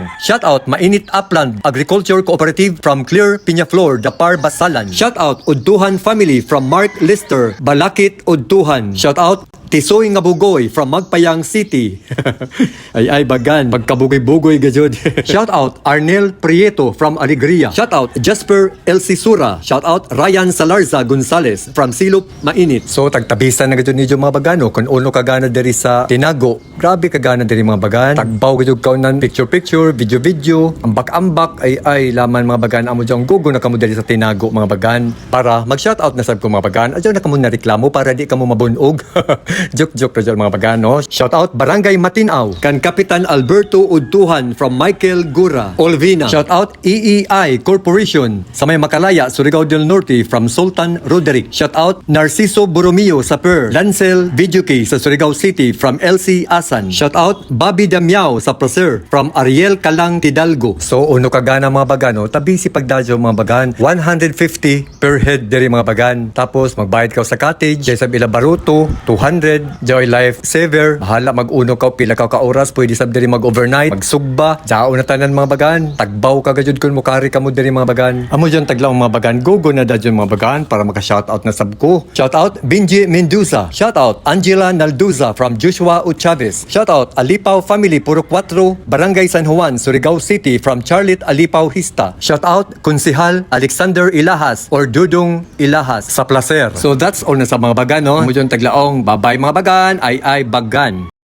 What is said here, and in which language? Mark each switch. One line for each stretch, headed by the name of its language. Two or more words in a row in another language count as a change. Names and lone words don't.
English: Shoutout Mainit Upland Agriculture Cooperative from Clear Peñaflor, Dapar Basalan. Shoutout Udtuhan family from Mark Lister, Balakit Udtuhan. Shoutout Tisoy nga bugoy from Magpayang City.
Surigaonon: ay bagan, pagkabugoy-bugoy gajud.
English: Shout out Arnel Prieto from Alegria. Shout out Jasper El Sisura. Shout out Ryan Salarza Gonzales from Silop Mainit.
Surigaonon: So tagtabisan na gajud nidyo mga bagano kung uno kagana diri sa Tinago. Grabe kagana diri mga bagan. Tagbaw gajud kaunan picture, video, ambak-ambak ay laman mga bagan amo jang gugo na kamo diri sa Tinago mga bagan para mag-shout out na sab ko mga bagan. Adyo na kamo na reklamo para di kamo mabunog. Joke ra mga bagan no.
English: Shout out Barangay Matinaw kan Kapitan Alberto Udtuhan from Michael Gura, Olvina. Shout out EEI Corporation
Surigaonon: sa may
English: Makalaya, Surigao del Norte from Sultan Roderick. Shout out Narciso Borromeo sa Per, Lancel Videoke sa Surigao City from LC Asan. Shout out Bobby Damiao sa Placer from Ariel Calang Tidalgo.
Surigaonon: So uno kagana mga bagan no, tabi si pagdadyo mga bagan, 150
English: per head
Surigaonon: diri mga bagan. Tapos magbayad ka sa cottage, sa Bila Baruto 200. Joy Life Saver, bahala mag-uno ka pila ka oras, pwede sab diri mag-overnight, magsugba, jao na tanan mga bagan, tagbaw ka gajud kun mukari ka mo diri mga bagan. Amo dyan taglaw mga bagan, gogo na dadyon mga bagan para maka-shoutout na sab ko.
English: Shoutout Benji Mendoza, shoutout Angela Nalduza from Joshua U. Chavez, shoutout Alipaw family Puro 4, Barangay San Juan, Surigao City from Charlotte Alipaw Hista, shoutout Konsehal Alexander Ilahas or Dudong Ilahas sa Placer. So that's all na
Surigaonon: sa mga bagan no. Amo dyan taglaong, bye mga bagan, ay bagan.